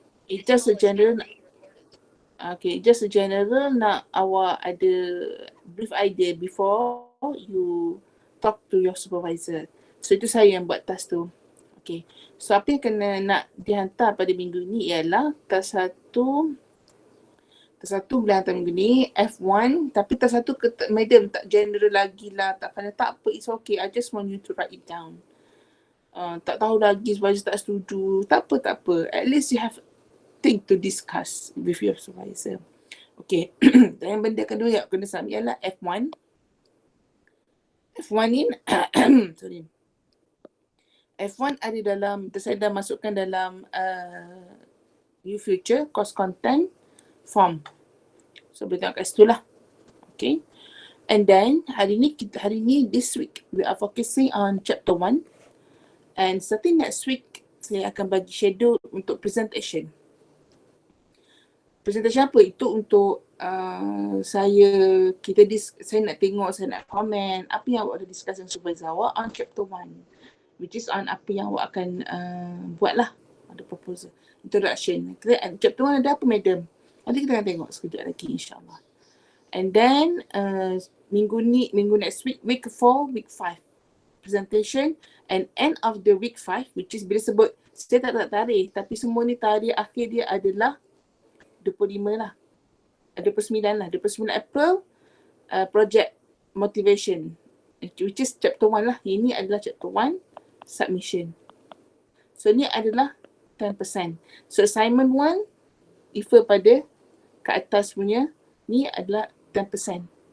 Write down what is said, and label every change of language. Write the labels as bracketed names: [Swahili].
[English] It's just a general, just a general [Malay] nak awak ada [English] brief idea before you talk to your supervisor. [Malay] So itu saya yang buat task tu. Okay, so apa yang kena nak dihantar pada minggu ni ialah task satu boleh hantar minggu ni, F1, tapi task satu madam tak general lagi lah, tak pandai, tak apa, [English] it's okay, I just want you to write it down. [Malay] Tak tahu lagi supervisor tak setuju, tak apa, [English] at least you have thing to discuss with your supervisor. [Malay] Okay, dan yang benda kedua yang kena submit ialah F1 ni sorry, F1 ada dalam, saya dah masukkan dalam new future course content form. So boleh tengok kat situ lah. Okay. [English] And then [Malay] hari ni [English] this week we are focusing on chapter 1. And starting next week [Malay] saya akan bagi [English] schedule untuk presentation. Presentation apa? [Malay] Itu untuk saya nak tengok, saya nak komen apa yang awak ada discuss dengan supervisor awak on chapter 1, [English] which is on [Malay] apa yang awak akan buat lah, ada proposal, introduction. Chapter 1 ada apa madam? Nanti kita akan tengok sekejap lagi insyaAllah. And then minggu [English] next week, [Malay] week 4, week 5 presentation, and end of the week 5, which is bila sebut, saya tak tarikh, tapi semua ni tarikh akhir dia adalah 25 lah. 29 lah. [English] 29 April, project motivation, which is chapter 1 lah. [Malay] Ini adalah chapter 1, submission. So ni adalah 10%. So assignment 1, refer pada ke atas punya, ni adalah 10%.